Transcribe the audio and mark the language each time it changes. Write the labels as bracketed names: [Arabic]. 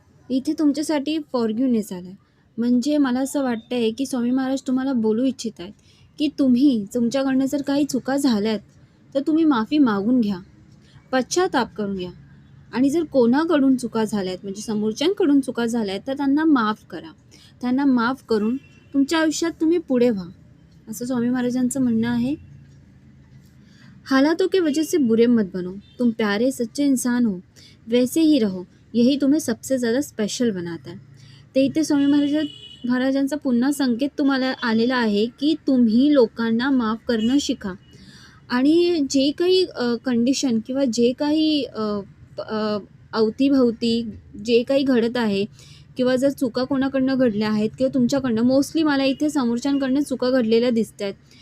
[Marathi] इथे तुमच्यासाठी फॉरगिव्हनेस आलाय. म्हणजे मला असं वाटतंय की स्वामी महाराज तुम्हाला बोलू इच्छित आहेत की तुमच्याकडनं जर काही चुका झाल्यात तर तुम्ही माफी मागून घ्या, पश्चाताप करून घ्या. आणि जर कोणाकडून चुका झाल्यात म्हणजे समोरच्यांकडून चुका झाल्यात तर त्यांना माफ करा. त्यांना माफ करून तुमच्या आयुष्यात तुम्ही पुढे व्हा, असं स्वामी महाराजांचं म्हणणं आहे. [Hindi] हालातों की वजह से बुरे मत बनो, तुम प्यारे सच्चे इंसान हो, वैसे ही रहो, यही तुम्हें सबसे ज़्यादा स्पेशल बनाता है. [Marathi] ते इथे स्वामी महाराजांचा पुन्हा संकेत तुम्हाला आलेला आहे की तुम्ही लोकांना माफ करणं शिका. आणि जे काही कंडिशन किंवा जे काही अवतीभवती जे काही घडत आहे किंवा जर चुका कोणाकडनं घडल्या आहेत किंवा तुमच्याकडनं, मोस्टली मला इथे समोरच्यांकडनं चुका घडलेल्या दिसत आहेत.